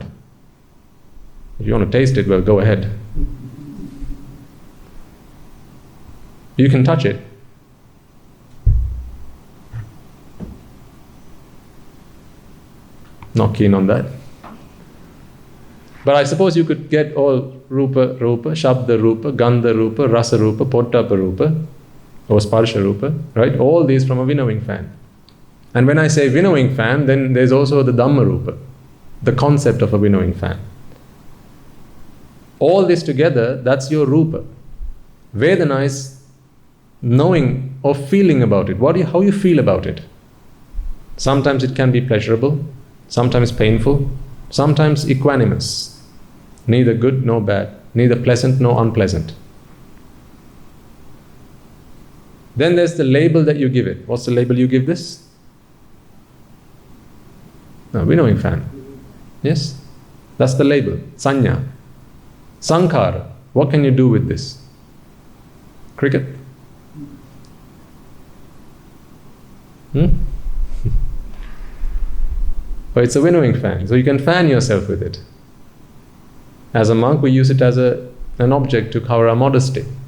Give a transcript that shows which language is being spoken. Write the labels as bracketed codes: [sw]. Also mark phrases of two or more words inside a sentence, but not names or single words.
[en] If you want to taste it, well, go ahead. You can touch it. Not keen on that. But I suppose you could get all [pi] Rupa, Shabda Rupa, Gandha Rupa, Rasa Rupa, Pottappa Rupa, [en] or [pi] Sparsha Rupa, [en] right? All these from a winnowing fan. And when I say winnowing fan, then there's also the [pi] Dhamma Rupa, [en] the concept of a winnowing fan. All this together, that's your Rupa. Vedana is knowing or feeling about it. How you feel about it. Sometimes it can be pleasurable, sometimes painful, sometimes equanimous. Neither good nor bad, neither pleasant nor unpleasant. Then there's the label that you give it. What's the label you give this? No, winnowing fan. Yes? That's the label. [pi] Sanya. Sankara. [en] What can you do with this? Cricket? But it's a winnowing fan, so you can fan yourself with it. As a monk, we use it as an object to cover our modesty.